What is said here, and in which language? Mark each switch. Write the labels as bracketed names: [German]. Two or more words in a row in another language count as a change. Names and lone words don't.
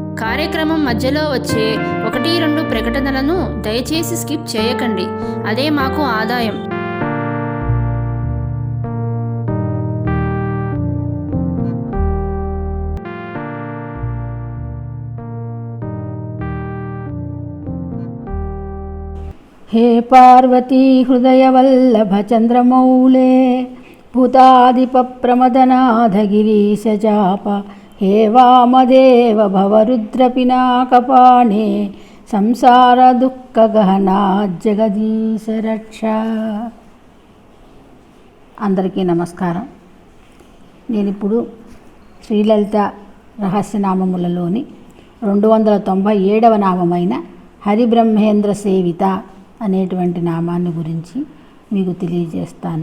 [Telugu] కార్యక్రమం మధ్యలో వచ్చే 1-2 ప్రకటనలను దయచేసి స్కిప్ చేయకండి. అదే మాకు ఆదాయం. [Sanskrit] हे पार्वती हृदयवल्लभ चन्द्रमौले भूताधिपप्रमदनाथगिरीशचाप हे वामदेव भवरुद्रपिनाकपाणे संसारदुःखगहना जगदीश रक्ष. [Telugu] అందరికీ నమస్కారం. నేను ఇప్పుడు శ్రీలలిత రహస్యనామములలోని 297వ నామమైన హరిబ్రహ్మేంద్ర సేవిత అనేటువంటి నామాన్ని గురించి మీకు తెలియజేస్తాను.